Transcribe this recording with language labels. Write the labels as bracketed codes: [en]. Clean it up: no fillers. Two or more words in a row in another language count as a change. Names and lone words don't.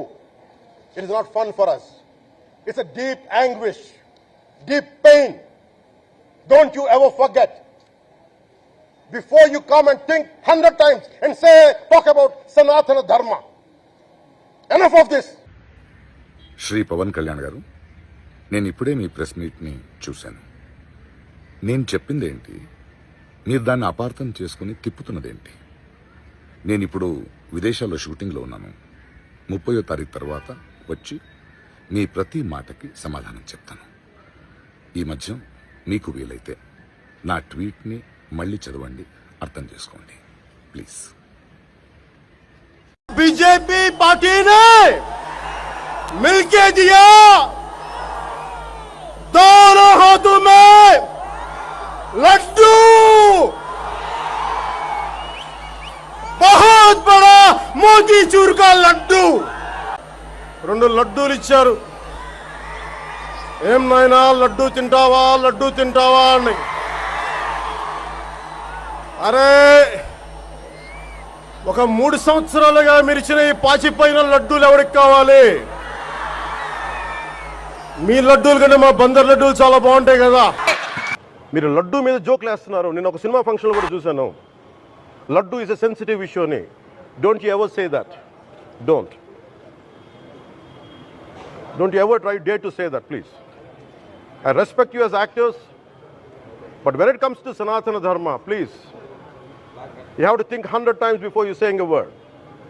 [en] It is not fun for us. It's a deep anguish. Deep pain. Don't you ever forget. Before you come and think 100 times and talk about Sanatana Dharma. Enough of this. [te] శ్రీ పవన్ కళ్యాణ్ గారు, నేను ఇప్పుడే మీ [en] press meetని [te] చూశాను. నేను చెప్పిందేంటి, మీరు దాన్ని అపార్థం చేసుకుని తిప్పుతున్నదేంటి? నేను ఇప్పుడు విదేశాల్లో షూటింగ్లో ఉన్నాను. 30వ తారీఖు తర్వాత వచ్చి మీ ప్రతి మాటకి సమాధానం చెప్తాను. ఈ మధ్య మీకు వీలైతే నా ట్వీట్ని మళ్ళీ చదవండి, అర్థం చేసుకోండి ప్లీజ్. [hi] बीजेपी पार्टी ने मिलके दिया दोनों हाथों में लड्डू, बहुत बड़ा मोतीचूर का लड्डू. [te] 2 లడ్డూలు ఇచ్చారు. ఏం నాయనా లడ్డూ తింటావా అని. అరే, ఒక 3 సంవత్సరాలుగా మీరు ఇచ్చిన ఈ పాచిపోయిన లడ్డూలు ఎవరికి కావాలి? మీ లడ్డూలు కంటే మా బందర్ లడ్డూలు చాలా బాగుంటాయి కదా. మీరు లడ్డూ మీద జోక్లు వేస్తున్నారు. నేను ఒక సినిమా ఫంక్షన్లో కూడా చూశాను. [en] Laddu is a sensitive issue అని. Don't you ever say that. Don't you ever dare to say that, please. I respect you as actors, but when it comes to Sanatana Dharma, please, you have to think 100 times before you saying a word.